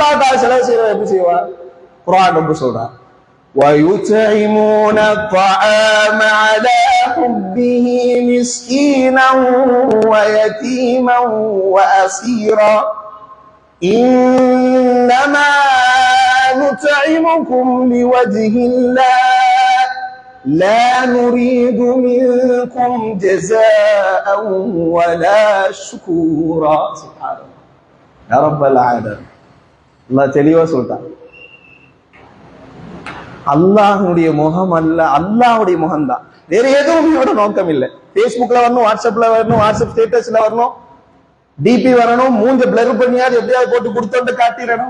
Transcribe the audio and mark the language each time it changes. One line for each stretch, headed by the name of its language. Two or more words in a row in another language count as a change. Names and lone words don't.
Tamil: அல்லாஹ்வுக்காக செலவு செய்யறவன் எப்படி செய்வான்? குர்ஆன் ரொம்ப சொல்றான்,
Arabic: وَيُطْعِمُونَ الطَّعَامَ عَلَى حُبِّهِ مِسْكِينًا وَيَتِيمًا وَأَسِيرًا إِنَّمَا نُطْعِمُكُمْ لِوَجْهِ اللَّهِ لَا نُرِيدُ مِنكُمْ جَزَاءً وَلَا شُكُورًا. சுப்ஹானல்லாஹ். يا رب العالمين.
Tamil: அல்லாஹ் தெளிவா சொல்றான், அல்லாஹ்வுடைய முகம் அல்ல, அல்லாஹ்வுடைய முகம் தான். வேற எதுவும் இவரோட நோக்கம் இல்லை. பேஸ்புக்ல வரணும், வாட்ஸ்அப்ல வரணும், வாட்ஸ்அப் ஸ்டேட்டஸ்ல வரணும், டிபி வரணும், மூஞ்ச பிளர் பண்ணியாவது எப்படியாவது போட்டு கொடுத்தோண்டு காட்டிடணும்.